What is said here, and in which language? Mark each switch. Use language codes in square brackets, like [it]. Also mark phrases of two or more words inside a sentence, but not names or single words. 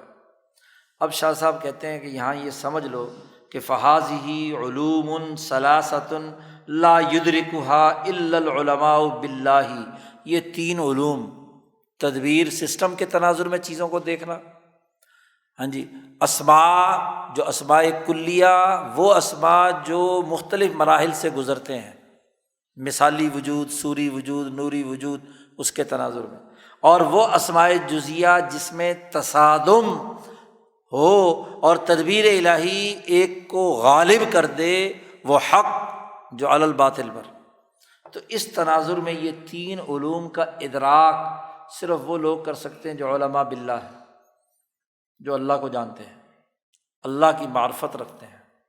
[ur] اب شاہ صاحب کہتے ہیں کہ یہاں یہ سمجھ لو کہ [ar] فَهَذِهِ عُلُومٌ ثَلَاثَةٌ لَا يُدْرِكُهَا إِلَّا الْعُلَمَاءُ بِاللَّهِ، [ur] یہ تین علوم، تدبیر، سسٹم کے تناظر میں چیزوں کو دیکھنا، ہاں جی، اسماء جو اسماء کلیہ، وہ اسماء جو مختلف مراحل سے گزرتے ہیں، مثالی وجود، صوری وجود، نوری وجود، اس کے تناظر میں، اور وہ اسماء جزیہ جس میں تصادم ہو اور تدبیر الہی ایک کو غالب کر دے، وہ حق جو [ar] علی الباطل [ur] پر۔ تو اس تناظر میں یہ تین علوم کا ادراک صرف وہ لوگ کر سکتے ہیں جو [ar] علماء باللہ [ur] ہیں، جو اللہ کو جانتے ہیں، اللہ کی معرفت رکھتے ہیں۔